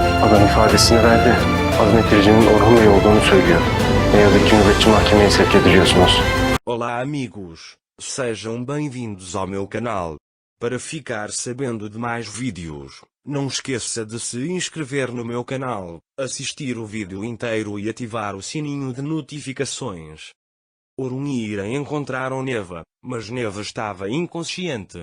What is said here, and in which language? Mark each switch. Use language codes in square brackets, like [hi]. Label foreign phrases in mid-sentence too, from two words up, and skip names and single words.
[tr] sonradan ifadesini verdi. Azmettiricinin Orhun Bey olduğunu söylüyor. Ne yazık ki nöbetçi mahkemeye sevk ediliyorsunuz. [pt] Olá amigos, sejam bem-vindos ao meu canal. Para ficar sabendo de mais vídeos, não esqueça de se inscrever no meu canal, assistir o vídeo inteiro e ativar o sininho de notificações. Orun e Ira encontraram Neva, mas Neva estava inconsciente.